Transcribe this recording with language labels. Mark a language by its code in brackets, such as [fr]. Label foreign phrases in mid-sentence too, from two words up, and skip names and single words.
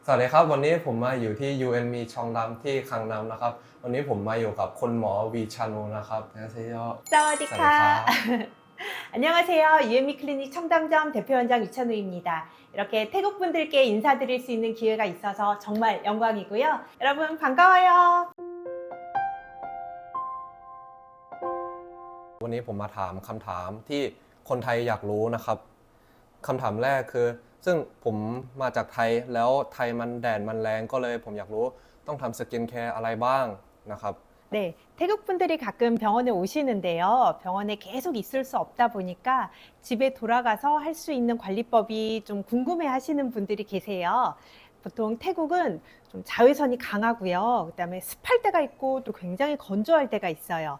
[th] สวัสดีครับวันนี้ผมมาอยู่ที่ UNME ชองดำที่คังนำนะครับวันนี้ผมมาอยู่กับคุณหมอวีชานุนะครับ안녕하세요 사와디카. สวัสดีครับ [ko] 안녕하세요. UME 클리닉 청담점 대표원장 유찬우입니다. 이렇게 태국 분들께 인사드릴 수 있는 기회가 있어서 정말 영광이고요. 여러분 반가워요. [th] วันนี้ผมมาถามคำถามที่คนไทยอยากรู้นะครับคำถามแรกคือซึ่งผมมาจากไทยแล้วไทยมันแดดมันแรงก็เลยผมอยากรู้ต้องทำสกินแคร์อะไรบ้างนะครับ [ko] 네, 태국 분들이 가끔 병원에 오시는데요. 병원에 계속 있을 수 없다 보니까 집에 돌아가서 할 수 있는 관리법이 좀 궁금해 하시는 분들이 계세요. 보통 태국은 좀 자외선이 강하고요. 그다음에 습할 때가 있고 또 굉장히 건조할 때가 있어요.